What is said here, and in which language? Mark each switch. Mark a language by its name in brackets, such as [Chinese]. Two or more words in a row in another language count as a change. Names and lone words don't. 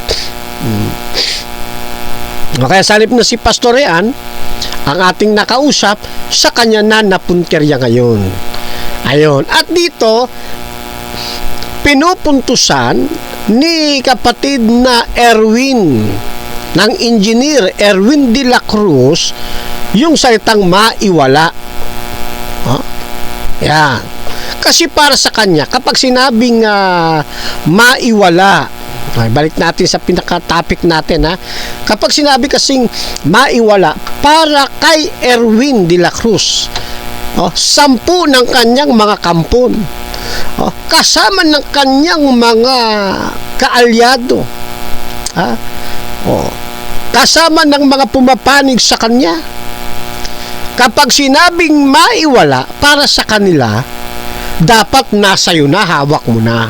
[Filipino] Kaya salip na si Pastor Rean ang ating nakausap, sa kanya na napunterya ngayon. Ayun. At dito pinupuntusan ni kapatid na Erwin, ng engineer Erwin de la Cruz, yung salitang maiwala. Yan. Kasi para sa kanya, kapag sinabing maiwala, balik natin sa pinaka-topic natin, ha. Kapag sinabi kasing maiwala, para kay Erwin de la Cruz, 10 ng kanyang mga kampon, kasama ng kanyang mga kaalyado, kasama ng mga pumapanig sa kanya, kapag sinabing maiwala para sa kanila, dapat nasa iyo na, hawak mo na.